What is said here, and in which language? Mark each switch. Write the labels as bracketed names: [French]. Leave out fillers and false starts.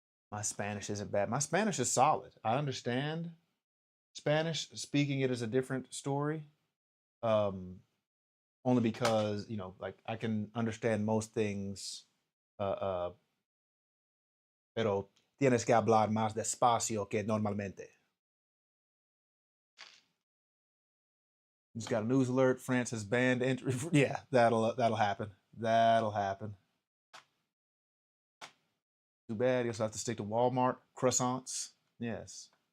[English] My Spanish isn't bad. My Spanish is solid. I understand Spanish. Speaking it is a different story. Only because, like I can understand most things. [Spanish] Pero tienes que hablar más despacio que normalmente. [English] Just got a news alert. France has banned entry. Yeah, that'll happen. That'll happen. Too bad. You also have to stick to Walmart croissants. Yes.